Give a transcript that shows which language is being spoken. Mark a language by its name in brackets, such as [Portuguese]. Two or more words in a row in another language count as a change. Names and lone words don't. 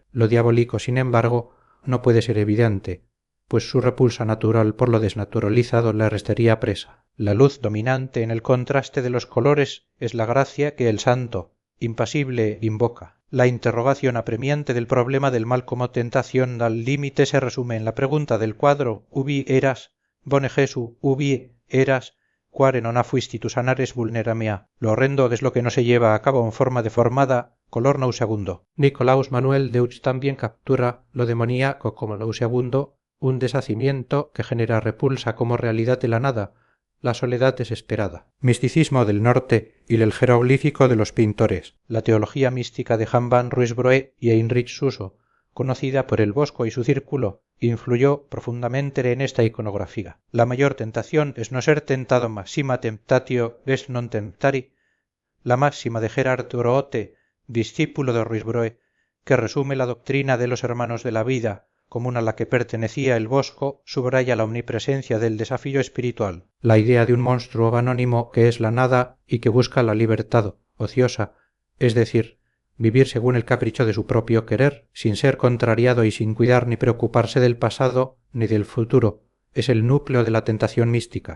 [Spanish] Lo diabólico, sin embargo, no puede ser evidente, pues su repulsa natural por lo desnaturalizado le restaría presa. La luz dominante en el contraste de los colores es la gracia que el santo, impasible, invoca. La interrogación apremiante del problema del mal como tentación al límite se resume en la pregunta del cuadro [Latin] ubi eras, bone Jesu, ubi eras, quare non fuistitus anares vulnera mea. [Spanish] Lo horrendo es lo que no se lleva a cabo en forma deformada, color nauseabundo. Nicolaus Manuel Deutsch también captura lo demoníaco como nauseabundo, un deshacimiento que genera repulsa como realidad de la nada, la soledad desesperada. Misticismo del norte y el jeroglífico de los pintores. La teología mística de Jan van Ruysbroek y Heinrich Suso, conocida por el Bosco y su círculo, influyó profundamente en esta iconografía. La mayor tentación es no ser tentado, [Latin] maxima temptatio est non temptari, [Spanish] la máxima de Gerard Roote, discípulo de Ruysbroek, que resume la doctrina de los hermanos de la vida, común a la que pertenecía el Bosco, subraya la omnipresencia del desafío espiritual, la idea de un monstruo anónimo que es la nada y que busca la libertad ociosa, es decir, vivir según el capricho de su propio querer, sin ser contrariado y sin cuidar ni preocuparse del pasado ni del futuro, es el núcleo de la tentación mística.